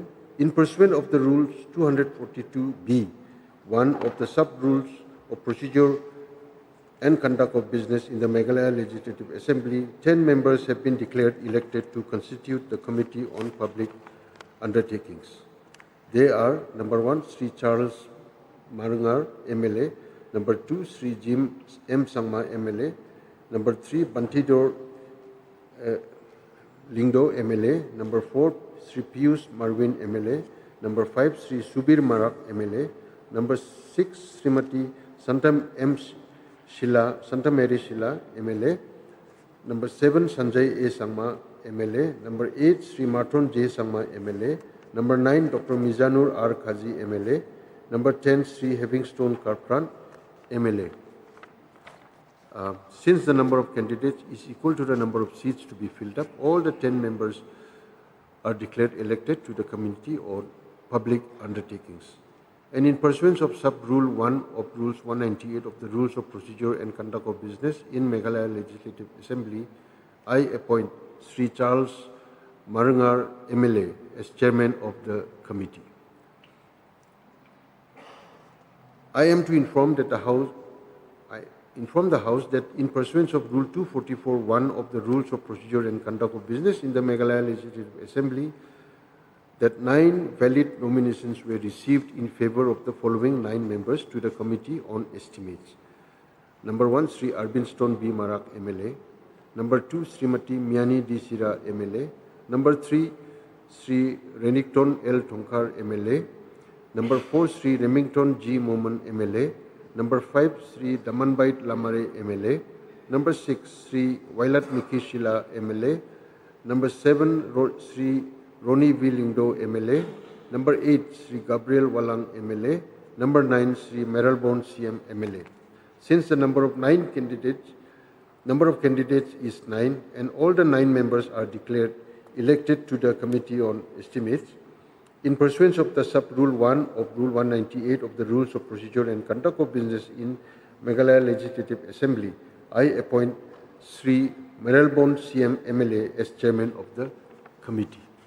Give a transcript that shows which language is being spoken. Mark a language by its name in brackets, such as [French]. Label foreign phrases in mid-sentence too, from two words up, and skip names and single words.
[English] In pursuant of the Rules 242(b), 1 of the Sub-Rules of Procedure and Conduct of Business in the Meghalaya Legislative Assembly, 10 members have been declared elected to constitute the Committee on Public Undertakings. They are number 1, Sri Charles Marungar, MLA, number 2, Sri Jim M. Sangma, MLA, number 3, Bantidor Lingdo, MLA, number 4, Sri Pius Marwin, MLA, number 5, Sri Subir Marak, MLA, number 6, Srimati Santam M. Shila, Santa Mary Shila, MLA, number 7, Sanjay A. Sangma, MLA, number 8, Sri Matron J. Sangma, MLA, number 9, Dr. Mizanur R. Khazi, MLA, number 10, Sri Havingstone Karpran, MLA. Since the number of candidates is equal to the number of seats to be filled up, all the 10 members are declared elected to the Committee on Public Undertakings. And in pursuance of Sub-Rule 1 of Rules 198 of the Rules of Procedure and Conduct of Business in Meghalaya Legislative Assembly, I appoint Sri Charles Marungar, MLA, as Chairman of the Committee. I am to inform that the House, inform the House that in pursuance of Rule 244(1) of the Rules of Procedure and Conduct of Business in the Meghalaya Legislative Assembly, that 9 valid nominations were received in favor of the following 9 members to the Committee on Estimates. Number 1, Sri Arbinston B. Marak, MLA. Number 2, Srimati Miani D. Sira, MLA. Number 3, Sri Renington L. Tonkar, MLA. Number 4, Sri Remington G. Moman, MLA. Number 5, Sri Damanbait Lamare, MLA. Number 6, Sri Wailat Mikishila, MLA. Number 7, Sri Roni V. Lingdo, MLA. Number 8, Sri Gabriel Walang, MLA. Number 9, Sri Meralbon CM, MLA. Since the number of candidates is 9, and all the 9 members are declared elected to the Committee on Estimates, in pursuance of the sub-rule 1 of Rule 198 of the Rules of Procedure and Conduct of Business in Meghalaya Legislative Assembly, I appoint Sri Meralbon CM, MLA as Chairman of the Committee.